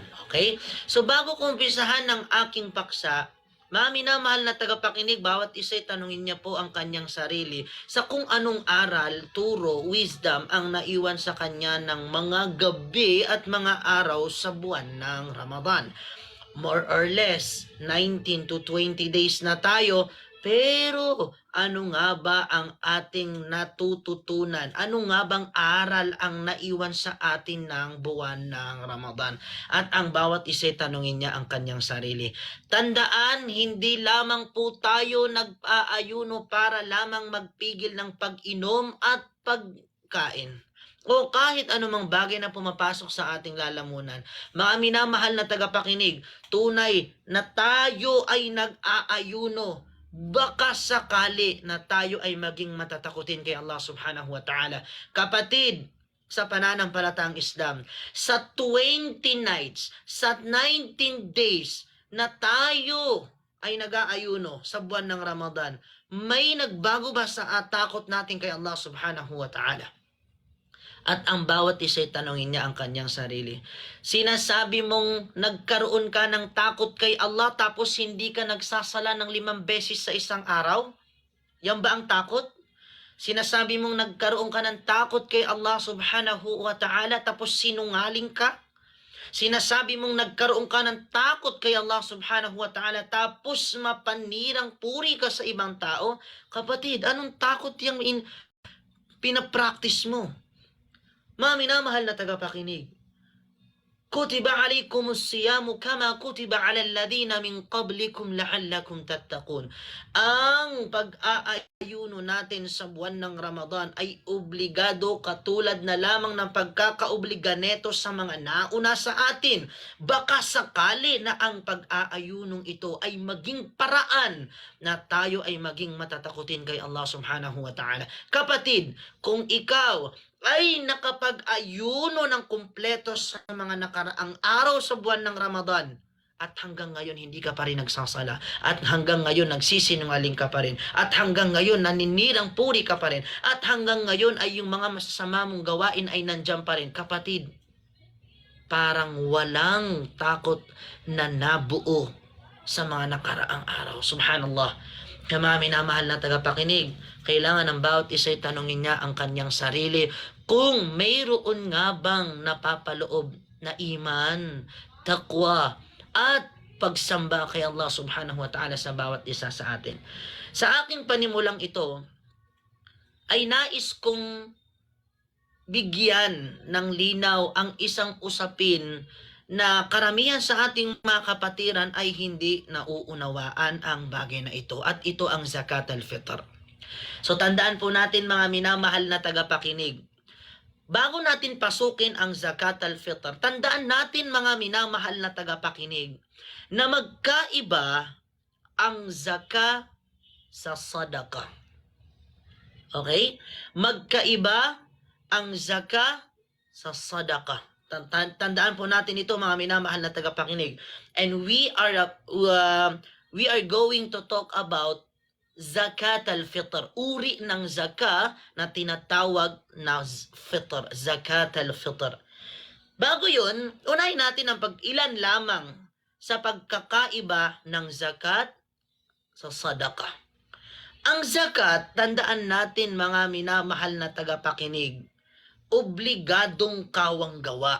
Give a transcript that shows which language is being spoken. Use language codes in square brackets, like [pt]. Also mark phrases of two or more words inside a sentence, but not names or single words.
[tl] Okay? So bago ko umpisahan ng aking paksa, mga minamahal na tagapakinig, bawat isa'y tanungin niya po ang kanyang sarili sa kung anong aral, turo, wisdom ang naiwan sa kanya ng mga gabi at mga araw sa buwan ng Ramadan. [en] More or less, [tl] 19 to 20 days na tayo. Pero ano nga ba ang ating natututunan? Ano nga bang aral ang naiwan sa atin ng buwan ng Ramadan? At ang bawat isa'y tanungin niya ang kanyang sarili. Tandaan, hindi lamang po tayo nag-aayuno para lamang magpigil ng pag-inom at pagkain, o kahit anumang bagay na pumapasok sa ating lalamunan. Mga minamahal na tagapakinig, tunay na tayo ay nag-aayuno, baka sakali na tayo ay maging matatakutin kay Allah [ar] سبحانه وتعالى. [tl] Kapatid, sa pananampalatang Islam, sa 20 nights, sa 19 days na tayo ay nag-aayuno sa buwan ng Ramadan, may nagbago ba sa takot natin kay Allah [ar] سبحانه وتعالى? [tl] At ang bawat isa'y tanongin niya ang kanyang sarili. Sinasabi mong nagkaroon ka ng takot kay Allah tapos hindi ka nagsasala ng 5 beses sa isang araw? Yan ba ang takot? Sinasabi mong nagkaroon ka ng takot kay Allah [ar] سبحانه وتعالى [tl] tapos sinungaling ka? Sinasabi mong nagkaroon ka ng takot kay Allah [ar] سبحانه وتعالى [tl] tapos mapanirang puri ka sa ibang tao? Kapatid, anong takot yung pinapractice mo? Mga minamahal na tagapakinig, [ar] كتب عليكم الصيام كما كتب على الذين من قبلكم لعلكم تتقون. [tl] Ang pag-aayuno natin sa buwan ng Ramadan ay obligado katulad na lamang ng pagkakaobliga neto sa mga nauna sa atin. Baka sakali na ang pag-aayunong ito ay maging paraan na tayo ay maging matatakutin kay Allah [ar] سبحانه وتعالى. [tl] Kapatid, kung ikaw ay nakapag-ayuno ng kumpleto sa mga nakaraang araw sa buwan ng Ramadan, at hanggang ngayon hindi ka pa rin nagsasala, at hanggang ngayon nagsisinungaling ka pa rin, at hanggang ngayon naninirang puri ka pa rin, at hanggang ngayon ay yung mga masasama mong gawain ay nandyan pa rin, kapatid, parang walang takot na nabuo sa mga nakaraang araw. Subhanallah. Kaya mga minamahal na tagapakinig, kailangan ng bawat isa ay tanongin niya ang kanyang sarili kung mayroon nga bang napapaloob na iman, takwa, at pagsamba kay Allah [ar] سبحانه وتعالى [tl] sa bawat isa sa atin. Sa aking panimulang ito, ay nais kong bigyan ng linaw ang isang usapin na karamihan sa ating mga kapatiran ay hindi nauunawaan ang bagay na ito, at ito ang [ar] زكاة الفطر. [tl] So tandaan po natin mga minamahal na tagapakinig, bago natin pasukin ang [ar] زكاة الفطر, [tl] tandaan natin mga minamahal na tagapakinig na magkaiba ang zakat sa sadaqah. Okay? Magkaiba ang zakat sa sadaqah. Tandaan po natin ito mga minamahal na tagapakinig. [en] And we are going to talk about [ar] زكاة الفطر. [tl] Uri ng zakat na tinatawag na fitr. [ar] زكاة الفطر. [tl] Bago yun, unahin natin ang pag-ilan lamang sa pagkakaiba ng zakat sa sadaqah. Ang zakat, tandaan natin mga minamahal na tagapakinig, obligadong kawang gawa.